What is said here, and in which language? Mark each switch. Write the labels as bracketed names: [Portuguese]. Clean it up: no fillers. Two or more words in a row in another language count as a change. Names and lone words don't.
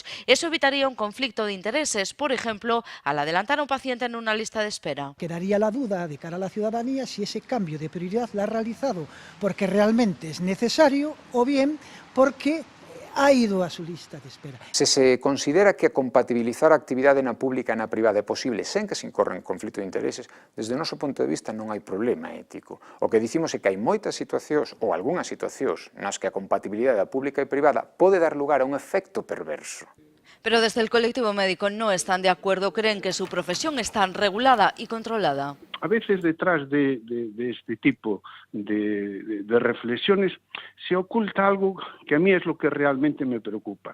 [Spanish] Eso evitaría un conflicto de intereses, por ejemplo, al adelantar a un paciente en una lista de espera. Quedaría la duda de cara a la ciudadanía si ese cambio de prioridad la ha realizado porque realmente es necesario o bien porque ha ido a su lista de espera. [Galician] Se se considera que compatibilizar a actividade na pública e na privada é posible sen que se incorra en conflito de intereses, desde o noso punto de vista non hai problema ético. O que dicimos é que hai moitas situacións ou algunhas situacións nas que a compatibilidade da pública e privada pode dar lugar a un efecto perverso. [Spanish] Pero desde el colectivo médico no están de acuerdo, creen que su profesión está regulada y controlada. A veces detrás de este tipo de reflexiones se oculta algo que a mí es lo que realmente me preocupa.